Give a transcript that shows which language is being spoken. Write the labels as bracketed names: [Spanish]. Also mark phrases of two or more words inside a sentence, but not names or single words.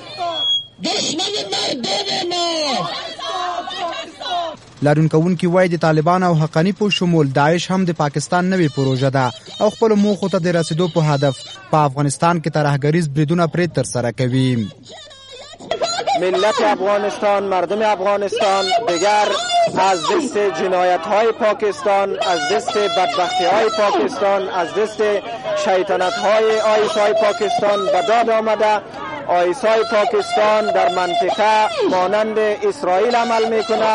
[Pashto] لاریون کوونکي وایي د طالبان او حقانی په شمول داعش هم د پاکستان نوې پروژه ده او خپل موخو ته د رسیدو په هدف په افغانستان کې ترهګریز بریدونه پرې ترسره کوي. [Persian] ملت افغانستان، مردم افغانستان دیگر از دست جنایت‌های پاکستان، از دست بدبختی‌های پاکستان، از دست شیطنت‌های آیسای پاکستان به داد آمده. آیسای پاکستان در منطقه مانند اسرائیل عمل میکنه.